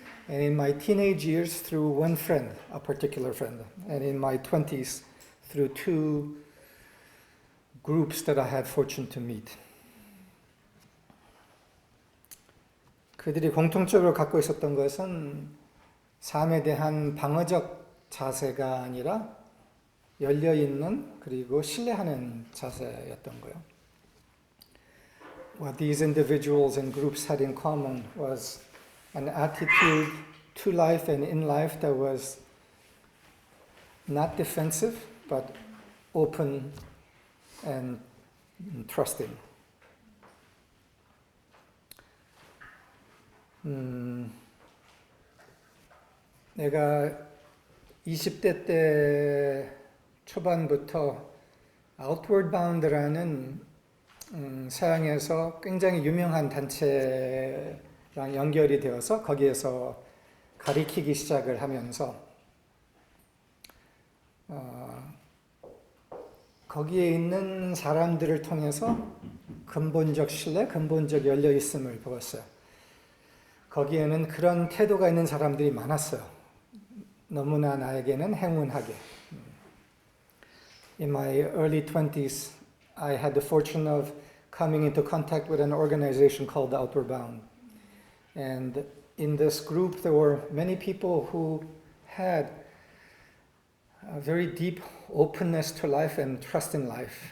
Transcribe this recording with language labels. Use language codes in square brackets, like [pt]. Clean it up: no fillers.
[en] And in my teenage years, through one friend, a particular friend. And in my 20s, through two groups that I had fortune to meet. [ko] 그들이 공통적으로 갖고 있었던 것은 삶에 대한 방어적 자세가 아니라 열려있는 그리고 신뢰하는 자세였던 거예요. [en] What these individuals and groups had in common was an attitude to life and in life that was not defensive, but open and trusting. [ko] 내가 20대 때 초반부터 Outward Bound라는 서양에서 굉장히 유명한 단체랑 연결이 되어서 거기에서 가리키기 시작을 하면서 거기에 있는 사람들을 통해서 근본적 신뢰, 근본적 열려있음을 배웠어요. 거기에는 그런 태도가 있는 사람들이 많았어요. 너무나 나에게는 행운하게. [en] In my early 20s, I had the fortune of coming into contact with an organization called Outward Bound. And in this group, there were many people who had a very deep openness to life and trust in life.